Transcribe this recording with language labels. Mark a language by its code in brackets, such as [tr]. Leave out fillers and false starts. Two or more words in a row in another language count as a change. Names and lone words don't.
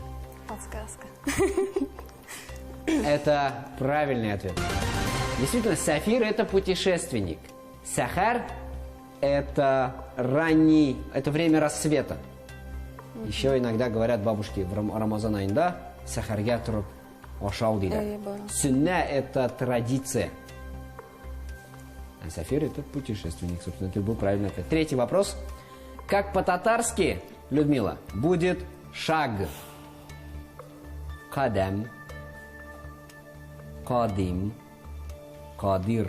[ru] Подсказка. Это правильный ответ. Действительно, сафир – это путешественник. Сахар – это ранний, это время рассвета. Еще иногда говорят бабушки в [tt] Рамазан айында сахарга турып ашау дейді. [ru] Сунна – это традиция. А сафир – это путешественник. Собственно, это был правильный ответ. Третий вопрос. Как по-татарски, Людмила, будет шаг? [tt] Кадам, кадим, кадир.